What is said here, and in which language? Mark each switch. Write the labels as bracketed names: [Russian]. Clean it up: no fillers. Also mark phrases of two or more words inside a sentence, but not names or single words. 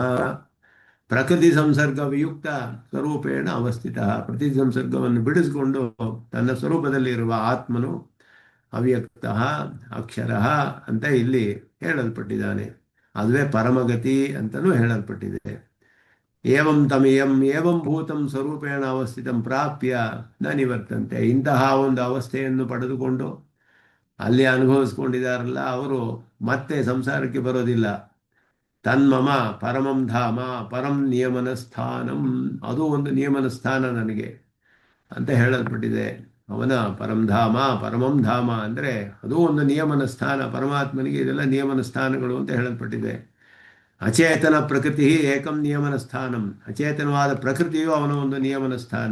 [Sanskrit] ಪ್ರಕೃತಿ ಸಂಸರ್ಗ ವಿಯುಕ್ತ ಸ್ವರೂಪೇಣ ಅವಸ್ಥಿತ, [Kannada] ಪ್ರಕೃತಿ ಸಂಸರ್ಗವನ್ನು ಬಿಡಿಸಿಕೊಂಡು ತನ್ನ ಸ್ವರೂಪದಲ್ಲಿರುವ ಆತ್ಮನು ಅವ್ಯಕ್ತ ಅಕ್ಷರ ಅಂತ ಇಲ್ಲಿ ಹೇಳಲ್ಪಟ್ಟಿದ್ದಾನೆ. ಅದುವೇ ಪರಮಗತಿ ಅಂತಲೂ ಹೇಳಲ್ಪಟ್ಟಿದೆ. [Sanskrit] ಏವಂ ತಮಿಯಂ ಏವಂ ಭೂತಂ ಸ್ವರೂಪೇಣ ಅವಸ್ಥಿತಂ ಪ್ರಾಪ್ಯ ನ ನಿವರ್ತಂತೆ. [Kannada] ಇಂತಹ ಒಂದು ಅವಸ್ಥೆಯನ್ನು ಪಡೆದುಕೊಂಡು ಅಲ್ಲಿ ಅನುಭವಿಸ್ಕೊಂಡಿದ್ದಾರಲ್ಲ ಅವರು ಮತ್ತೆ ಸಂಸಾರಕ್ಕೆ ಬರೋದಿಲ್ಲ. [Sanskrit] ತನ್ಮಮ ಪರಮಂ ಧಾಮ ಪರಂ ನಿಯಮನ ಸ್ಥಾನಂ, [Kannada] ಅದು ಒಂದು ನಿಯಮನ ಸ್ಥಾನ ನನಗೆ ಅಂತ ಹೇಳಲ್ಪಟ್ಟಿದೆ. ಅವನ ಪರಂಧಾಮ ಪರಮಂ ಧಾಮ ಅಂದರೆ ಅದು ಒಂದು ನಿಯಮನ ಸ್ಥಾನ. ಪರಮಾತ್ಮನಿಗೆ ಇದೆಲ್ಲ ನಿಯಮನ ಸ್ಥಾನಗಳು ಅಂತ ಹೇಳಲ್ಪಟ್ಟಿದೆ. [Sanskrit] ಅಚೇತನ ಪ್ರಕೃತಿ ಏಕಂ ನಿಯಮನ ಸ್ಥಾನಂ, [Kannada] ಅಚೇತನವಾದ ಪ್ರಕೃತಿಯು ಅವನ ಒಂದು ನಿಯಮನ ಸ್ಥಾನ.